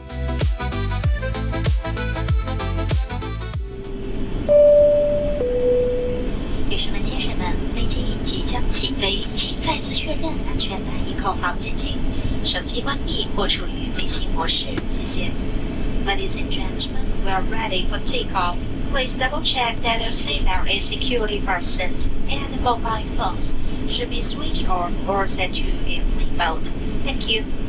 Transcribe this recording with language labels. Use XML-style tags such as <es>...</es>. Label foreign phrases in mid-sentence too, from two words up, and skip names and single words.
<zh>女士們、先生們，飛機即將起飛，請再次確認安全帶已扣好緊緊，手機關閉或處於飛行模式，謝謝。</zh> <en>Ladies and gentlemen, we are ready for takeoff. Please double check that your seatbelt is securely fastened and the mobile phones should be switched on or set to airplane mode. Thank you.</en>